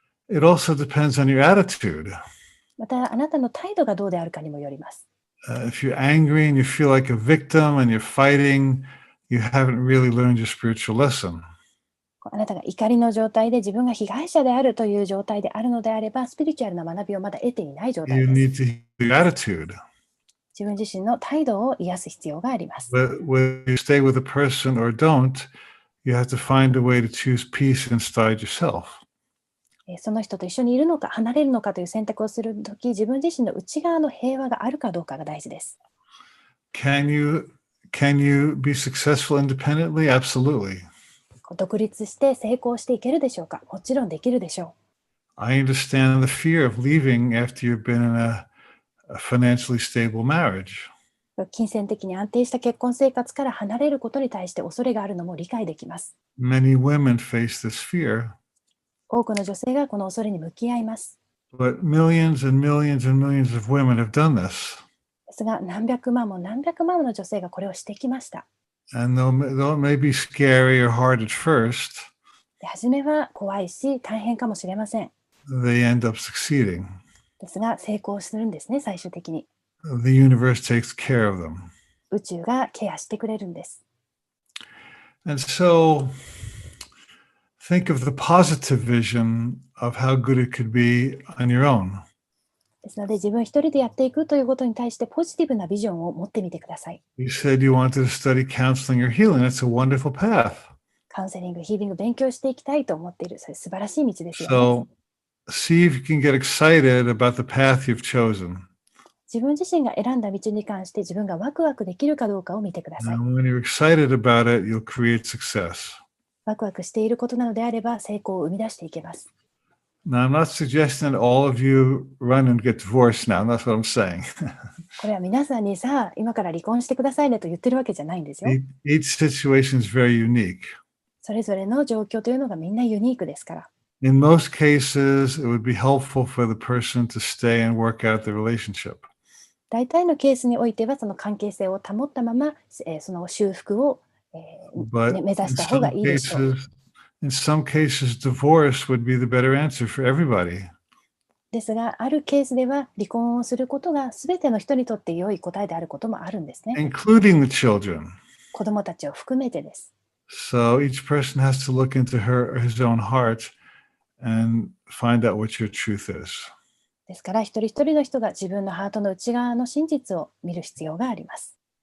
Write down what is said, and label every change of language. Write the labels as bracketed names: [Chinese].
[English] It also depends on your attitude. [Japanese] またあなたの態度がどうであるかにもよります。 [English] If you're angry and you feel like a victim and you're fighting, you haven't really learned your spiritual lesson. [Japanese] あなたが怒りの状態で自分が被害者であるという状態であるのであればスピリチュアルな学びをまだ得ていない状態 [English] You [Japanese] です。 [English] need to heal your attitude. [Japanese] 自分自身の態度を癒す必要があります。 [English] Whether you stay with a person or don't, you have to find a way to choose peace inside yourself. [Japanese] その人と一緒にいるのか離れるのかという選択をするとき自分自身の内側の平和があるかどうかが大事です。 [English] Can you be successful independently? Absolutely. [Japanese] 独立して成功していけるでしょうか。もちろんできるでしょ [English] I understand the fear of leaving after you've been in a financially stable marriage. [Japanese] う。金銭的に安定した結婚生活から離れることに対して恐れがあるのも理解できます。 [English] Many women face this fear, [Japanese] 多くの女性がこの恐れに向き合います。 [English] but millions and millions and millions of women have done this. [Japanese] ですが何百万も何百万もの女性がこれをしてきました。 [English] And though it may be scary or hard at first, [Japanese] で初めは怖いし大変かもしれません。 [English] they end up succeeding. [Japanese] ですが成功するんですね、最終的に。 [English] The universe takes care of them. [Japanese] 宇宙がケアしてくれるんです。 [English] And so think of the positive vision of how good it could be on your own. [Japanese] ですので自分一人でやっていくということに対してポジティブなビジョンを持ってみてください。 [English] You said you wanted to study counseling or healing. That's a wonderful path. [Japanese] カウンセリング、ヒーリング勉強していきたいと思っている。それ素晴らしい道ですよね。 [English] So see if you can get excited about the path you've chosen. [Japanese] 自分自身が選んだ道に関して自分がワクワクできるかどうかを見てください。 [English] And when you're excited about it, you'll create success. [Japanese] ワクワクしていることなのであれば成功を生み出していけます。 [English] Now, I'm not suggesting that all of you run and get divorced now. That's what I'm saying. [Japanese] これは皆さんにさあ今から離婚してくださいねと言ってるわけじゃないんですよ。 [English] Each situation is very unique. [Japanese] それぞれの状況というのがみんなユニークですから。 [English] In most cases, it would be helpful for the person to stay and work out the relationship. [Japanese] 大体のケースにおいてはその関係性を保ったまま、その修復を、 [English] But [Japanese] 目指した方がいいでしょう。 [English] in some cases, divorce would be the better answer for everybody. [Japanese] ですが、あるケースでは離婚をすることが全ての人にとって良い答えであることもあるんですね。 [English] Including the children. [Japanese] 子供たちを含めてです。 [English] So each person has to look into her or his own heart and find out what your truth is. [Japanese] ですから、一人一人の人が自分のハートの内側の真実を見る必要があります。